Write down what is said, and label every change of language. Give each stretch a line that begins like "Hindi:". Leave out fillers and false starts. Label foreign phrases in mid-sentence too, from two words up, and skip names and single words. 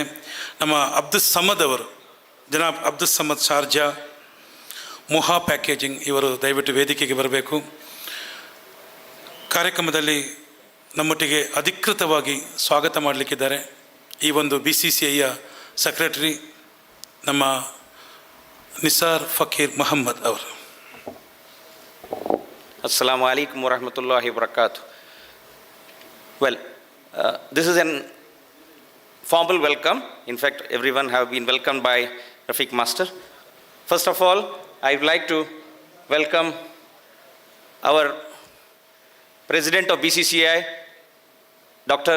Kannada: ನಮ್ಮ ಅಬ್ದುಲ್ ಸಮದ್ ಅವರು, ಜನಾಬ್ ಅಬ್ದುಲ್ ಸಮದ್ ಶಾರ್ಜಾ, ಮುಹಾ ಪ್ಯಾಕೇಜಿಂಗ್, ಇವರು ದಯವಿಟ್ಟು ವೇದಿಕೆಗೆ ಬರಬೇಕು. ಕಾರ್ಯಕ್ರಮದಲ್ಲಿ ನಮ್ಮೊಟ್ಟಿಗೆ ಅಧಿಕೃತವಾಗಿ ಸ್ವಾಗತ ಮಾಡಲಿಕ್ಕಿದ್ದಾರೆ ಈ ಒಂದು BCCIಯ ಸೆಕ್ರೆಟರಿ ನಮ್ಮ ನಿಸಾರ್ ಫಕೀರ್ ಮೊಹಮ್ಮದ್ ಅವರು.
Arabic: السلام عليكم ورحمة الله وبركاته.
English: Well, this is an formal welcome. In fact, everyone have been welcomed by Rafiq Master. First of all, I would like to welcome our President of BCCI, Dr.